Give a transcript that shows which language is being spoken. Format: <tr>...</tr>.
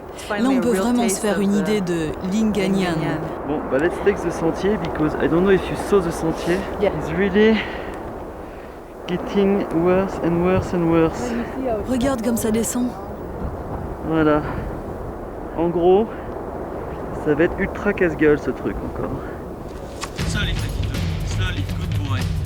<fr>Là, on peut vraiment se faire une idée de Linganyan.</fr> <en>Bon, let's take the sentier because I don't know if you saw the sentier. It's really getting worse and worse and worse.</en> <fr>Regarde comme ça descend. Voilà. En gros, ça va être ultra casse-gueule ce truc encore.</fr> <en>Slowly, slowly, good boy.</en>